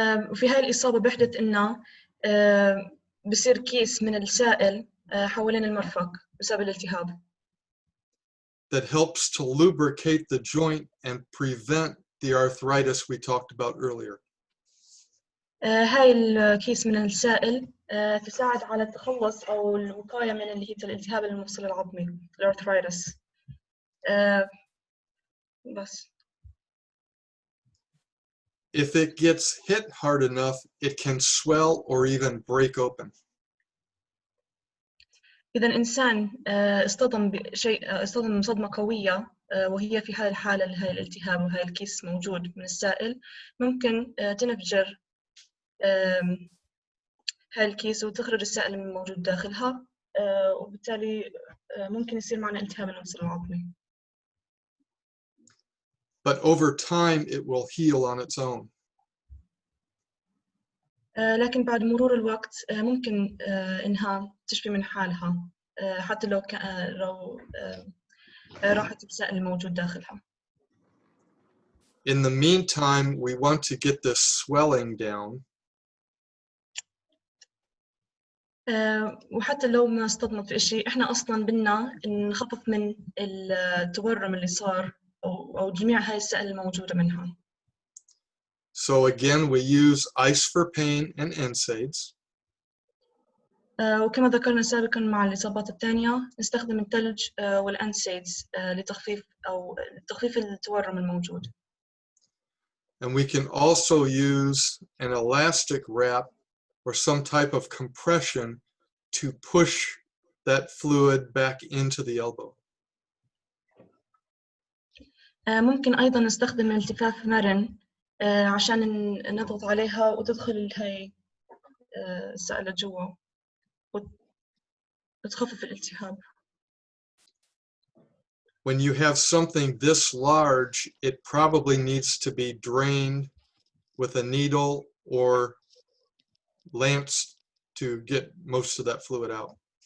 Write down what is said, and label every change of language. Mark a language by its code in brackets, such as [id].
[ar] وفي هاي الإصابة بحدث إنه بصير كيس من السائل حوالين المرفق بسبب الالتهاب. [en] that helps to lubricate the joint and prevent the arthritis we talked about earlier. [ar] هاي الكيس من السائل تساعد على التخلص أو الوقاية من اللي هي الالتهاب المفصل العظمي الارثرايتس. بس. [en] If it gets hit hard enough, it can swell or even break open. [ar] إذا الإنسان اصطدم بشيء، اصطدم صدمة قوية وهي في هاي الحالة هاي الالتهاب وهاي الكيس موجود من السائل، ممكن تنفجر هاي الكيس وتخرج السائل الموجود داخلها، وبالتالي ممكن يصير معنا التهاب المفصل العظمي. [en] But over time, it will heal on its own. [ar] لكن بعد مرور الوقت ممكن إنها تشفي من حالها حتى لو راحت السائل الموجود داخلها. [en] In the meantime, we want to get this swelling down. [ar] وحتى لو ما اصطدمت في إشي، إحنا أصلاً بدنا نخفف من التورم اللي صار أو جميع هاي السائل الموجودة منها. [en] So again, we use ice for pain and NSAIDs. [ar] وكما ذكرنا سابقاً مع الإصابات الثانية نستخدم الثلج والأنسيدز لتخفيف التورم الموجود. [en] And we can also use an elastic wrap or some type of compression to push that fluid back into the elbow. [ar] ممكن أيضاً نستخدم التفاف مرن عشان نضغط عليها وتدخل هاي السائل جوا وتخفف الالتهاب. [en] When you have something this large, it probably needs to be drained with a needle or lance to get most of that fluid out.